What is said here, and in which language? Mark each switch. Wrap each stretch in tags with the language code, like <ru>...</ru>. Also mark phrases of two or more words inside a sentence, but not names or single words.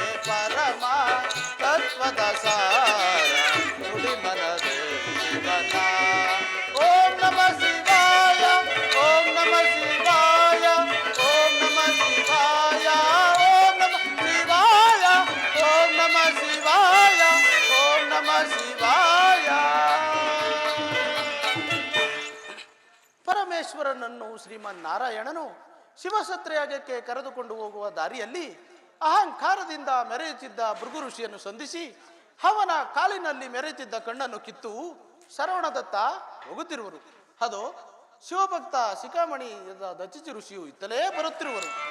<kn>ಪರಮ ತತ್ವದ ಸಾರ ನುಡಿ ಮನವೇ ಶಿವನ ಓಂ ನಮ ಶಿವಾಯ ಓಂ ನಮ ಶಿವಾಯ ಓಂ ನಮ ಶಿವಾಯ ಓಂ ನಮ ಶಿವಾಯ ಓಂ ನಮ ಶಿವಾಯ ಓಂ ನಮ ಶಿವಾಯ ಪರಮೇಶ್ವರನನ್ನು ಶ್ರೀಮನ್ನಾರಾಯಣನು ಶಿವಸತ್ರಯಾಗಕ್ಕೆ ಕರೆದುಕೊಂಡು ಹೋಗುವ ದಾರಿಯಲ್ಲಿ ಅಹಂಕಾರದಿಂದ ಮೆರೆಯುತ್ತಿದ್ದ ಭೃಗು ಋಷಿಯನ್ನು ಸಂಧಿಸಿ ಅವನ ಕಾಲಿನಲ್ಲಿ ಮೆರೆಯುತ್ತಿದ್ದ ಕಣ್ಣನ್ನು ಕಿತ್ತು ಶರವಣದತ್ತ ಹೋಗುತ್ತಿರುವರು. ಅದು ಶಿವಭಕ್ತ ಶಿಖಾಮಣಿ ದಚಿಚಿ ಋಷಿಯು ಇತ್ತಲೇ ಬರುತ್ತಿರುವರು.</kn>